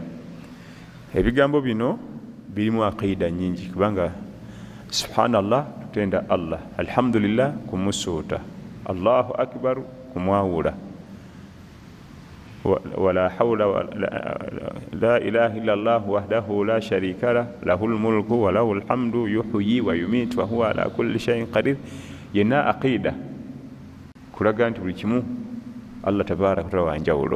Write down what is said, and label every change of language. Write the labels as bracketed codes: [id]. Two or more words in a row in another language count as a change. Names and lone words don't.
[lg] Ebigambo bino birimu aqiida nnyingi, kubanga subhanallah tutenda Allah, alhamdulillah kumusuuta, [ar] الله أكبر [lg] kumwawula, [ar] ولا حول لا إله إلا الله وحده لا شريك له له الملك وله الحمد يحيي ويميت وهو على كل شيء قدير. [lg] Yenna aqida kulaga nti buli kimu [ar] الله تبارك وتعالى [lg] wanjawulo.